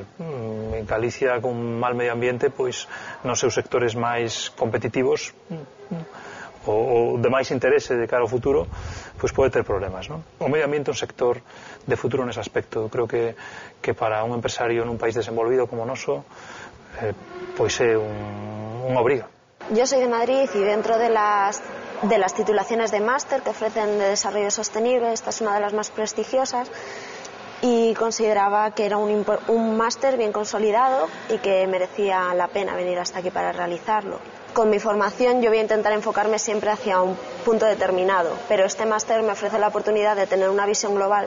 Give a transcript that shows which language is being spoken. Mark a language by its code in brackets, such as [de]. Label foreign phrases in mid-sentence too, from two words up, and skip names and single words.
[gl] En Galicia, con mal medio ambiente, pois nos seus sectores máis competitivos ou de máis interese de cara ao futuro, pois pode ter problemas, non? O medio ambiente é un sector de futuro nese aspecto. Eu creo que para un empresario nun país desenvolvido como o noso, pois é unha obriga. [es] Yo soy de Madrid y dentro de las titulaciones de máster que ofrecen de desarrollo sostenible, esta es una de las más prestigiosas, y consideraba que era un máster bien consolidado y que merecía la pena venir hasta aquí para realizarlo. Con mi formación yo voy a intentar enfocarme siempre hacia un punto determinado, pero este máster me ofrece la oportunidad de tener una visión global.